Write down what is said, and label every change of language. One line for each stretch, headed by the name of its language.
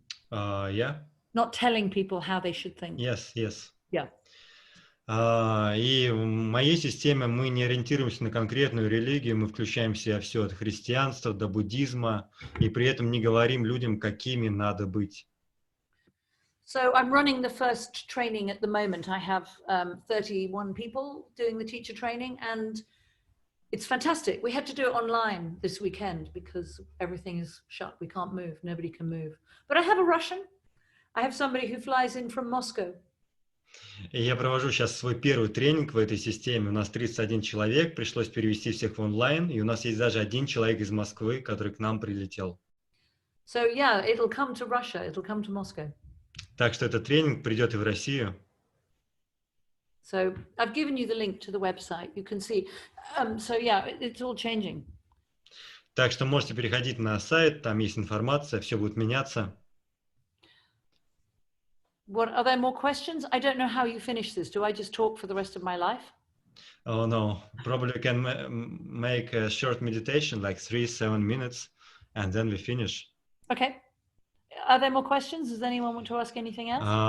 English: Yeah? Not telling people how they should think. Yes, yes. Yeah.
Russian: И в моей системе мы не ориентируемся на конкретную религию, мы включаем в себя все от христианства до буддизма, и при этом не говорим людям, какими надо быть.
English: So I'm running the first training at the moment. I have 31 people doing the teacher training, and it's fantastic. We had to do it online this weekend because everything is shut. We can't move. Nobody can move. But I have a Russian. I have somebody who flies in from Moscow.
Russian: И я провожу сейчас свой первый тренинг в этой системе. У нас 31 человек, пришлось перевести всех в онлайн, и у нас есть даже один человек из Москвы, который к нам прилетел.
English: So yeah, it'll come to Russia. It'll come to Moscow.
Russian: Так что этот тренинг придет и в Россию.
English: So I've given you the link to the website. You can see. So yeah, it's all changing.
Russian: Так что можете переходить на сайт, там есть информация, все будет меняться.
English: What, are there more questions? I don't know how you finish this. Do I just talk for the rest of my life? Oh no, probably you can make a short meditation, like 3-7 minutes, and then we finish. Okay. Are there more questions? Does anyone want to ask anything else?